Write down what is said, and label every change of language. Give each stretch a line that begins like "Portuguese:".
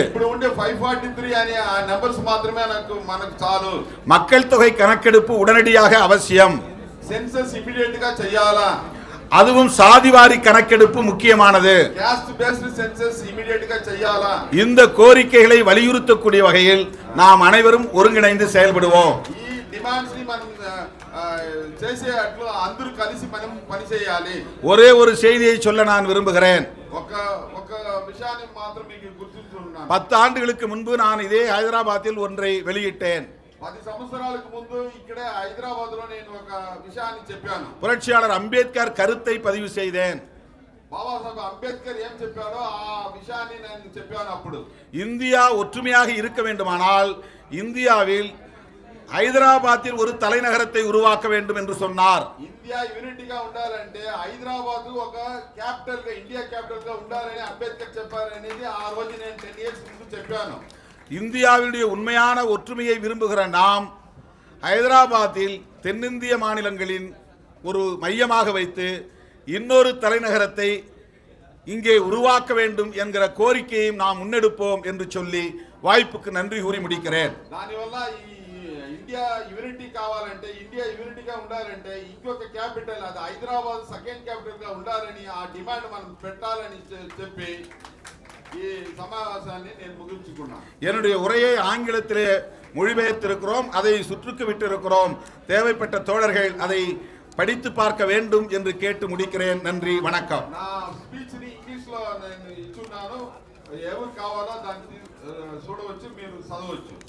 Telugu: ఇప్పుడు ఉండే 543 అనే ఆ నంబర్స్ మాత్రమే మనకు చాలు.
Tamil: மக்கள் தொகை கணக்கெடுப்பு உடனடியாக அவசியம்,
English: census immediate
Telugu: గా చేయాలా,
Tamil: அதுவும் சாதிவாரி கணக்கெடுப்பு முக்கியமானது.
English: caste based census immediate
Telugu: గా చేయాలా.
Tamil: இந்த கோரிக்கைகளை வலியுறுத்தக்கூடிய வகையில் நாம் அனைவரும் ஒருங்கிணைந்து செயல்படுவோம்.
Telugu: ఈ డిమాండ్స్ ని మనం చేసేట్లు అందరూ కలిసి మనం పని చేయాలి.
Tamil: ஒரே ஒரு செய்தியை சொல்ல நான் விரும்புகிறேன்.
Telugu: ఒక విషయాన్ని మాత్రం మీకు గుర్తుంచుకున్నాను.
Tamil: 10 ஆண்டுகளுக்கு முன்பு நான் இதே ஹைதராபாத்தில் ஒன்றை வெளியிட்டேன்.
Telugu: 10 సంవత్సరాలకు ముందు ఇక్కడే హైదరాబాద్ లో నేను ఒక విషయాన్ని చెప్పాను.
Tamil: புரட்சியாளர் அம்பேத்கர் கருத்தை பதிவு செய்தேன்.
Telugu: బాబాసాహెబ్ అంబేద్కర్ ఏం చెప్పారో ఆ విషయాన్ని నేను చెప్పాను. అప్పుడు
Tamil: இந்தியா ஒற்றுமையாக இருக்க வேண்டுமானால் இந்தியாவில் ஹைதராபாத்தில் ஒரு தலைநகரத்தை உருவாக்க வேண்டும் என்று சொன்னார்.
Telugu: ఇండియా యూనిటీగా ఉండాలంటే హైదరాబాద్ ఒక క్యాపిటల్ గా ఇండియా క్యాపిటల్ గా ఉండాలని అంబేద్కర్ చెప్పారనేది ఆ రోజు నేను 10 ఇయర్స్ ముందు చెప్పాను.
Tamil: இந்தியாவினுடைய உண்மையான ஒற்றுமையை விரும்புகிற நாம் ஹைதராபாத்தில் தென்னிந்திய மாநிலங்களின் ஒரு மையமாக வைத்து இன்னொரு தலைநகரத்தை இங்கே உருவாக்க வேண்டும் என்கிற கோரிக்கையும் நாம் முன்னெடுப்போம் என்று சொல்லி வாய்ப்புக்கு நன்றி கூறி முடிக்கிறேன்.
Telugu: దానివల్ల ఈ ఇండియా యూనిటీ కావాలంటే ఇండియా యూనిటీగా ఉండాలంటే ఇంకొక క్యాపిటల్ అది హైదరాబాద్ సెకండ్ క్యాపిటల్ గా ఉండాలని ఆ డిమాండ్ మనం పెట్టాలని చెప్పి ఈ సమావేశాన్ని నేను ముగించుకున్నాను.
Tamil: என்னுடைய உரையை ஆங்கிலத்திலே மொழிபெயர்த்திருக்கிறோம், அதை சுற்றுக்கு விட்டிருக்கிறோம். தேவைப்பட்ட தோழர்கள் அதை படித்து பார்க்க வேண்டும் என்று கேட்டு முடிக்கிறேன். நன்றி, வணக்கம்.
Telugu: నా స్పీచ్ ని ఇంగ్లీష్ లో నేను ఇచ్చున్నాను. ఎవరు కావాలో దాన్ని చూడవచ్చు, మీరు చదవచ్చు.